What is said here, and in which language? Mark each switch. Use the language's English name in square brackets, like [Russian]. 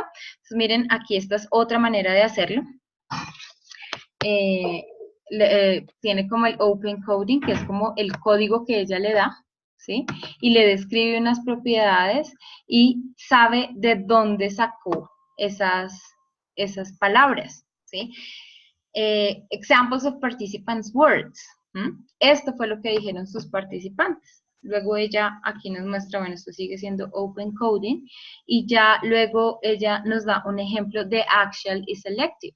[Spanish] Entonces miren, aquí esta es otra manera de hacerlo. Tiene como el Open Coding, que es como el código que ella le da, ¿sí? Y le describe unas propiedades y sabe de dónde sacó esas palabras, ¿sí? [English] Examples of participants' words. [Spanish] Esto fue lo que dijeron sus participantes. Luego ella aquí nos muestra, bueno, esto sigue siendo Open Coding, y ya luego ella nos da un ejemplo de actual y selective.